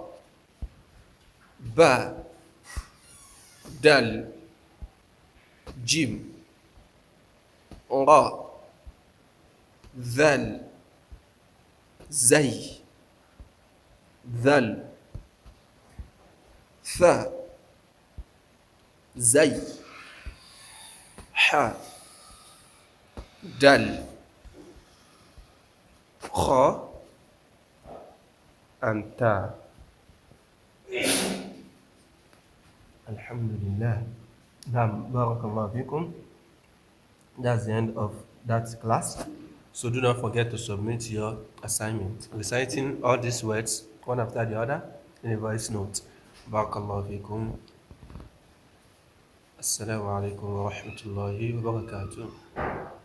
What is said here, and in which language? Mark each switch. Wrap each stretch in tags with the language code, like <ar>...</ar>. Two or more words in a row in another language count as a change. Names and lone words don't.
<ar>باء، دال، جيم، راء، ذال، زاي، ذال، ثاء، زاي، حاء، دال، خاء,</ar> <en>and ta.</en> <ar>الحمد لله. بارك الله فيكم.</ar> <en>That's the end of that class. So do not forget to submit your assignment, reciting all these words one after the other in a voice note.</en> <ar>بارك الله فيكم. السلام عليكم ورحمة الله وبركاته.</ar>